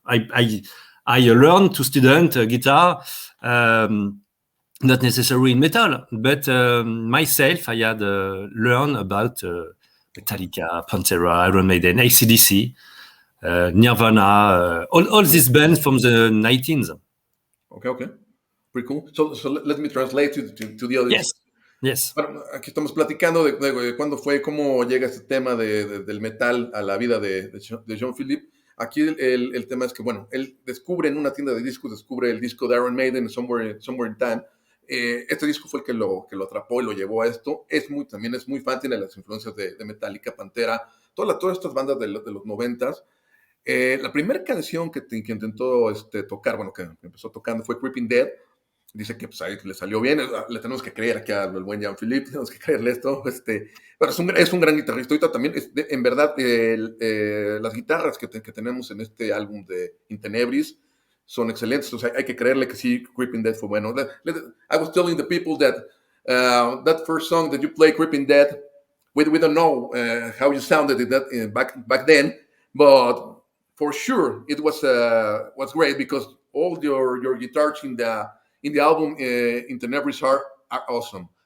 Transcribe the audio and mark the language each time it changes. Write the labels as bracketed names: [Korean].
[English] I learned to student guitar, not necessarily in metal, but myself I had learned about Metallica, Pantera, Iron Maiden, AC/DC, Nirvana, all these bands from the 19th. Okay. Pretty cool. So let me translate to the audience. Yes. [Spanish] Bueno, aquí estamos platicando de cuándo fue, cómo llega este tema del metal a la vida de Jean-Philippe. Aquí el tema es que, bueno, él descubre en una tienda de discos, descubre el disco de Iron Maiden, Somewhere in Time. Este disco fue el que lo atrapó y lo llevó a esto. También es muy fan, tiene las influencias de Metallica, Pantera, todas estas bandas de los 90s. La primera canción que intentó tocar, bueno, que empezó tocando fue Creeping Dead. Dice que pues ahí le salió bien, le tenemos que creer aquí al buen Jean-Philippe, tenemos que creerle esto, pero es un gran guitarrista. Ahorita también, en verdad, las guitarras que tenemos en este álbum de In Tenebris son excelentes, o sea, hay que creerle que sí, Creeping Dead fue bueno. [English] I was telling the people that that first song that you play, Creeping Dead, we don't know how you sounded back then, but for sure it was great, because all your guitars in the album in Tenebris are awesome.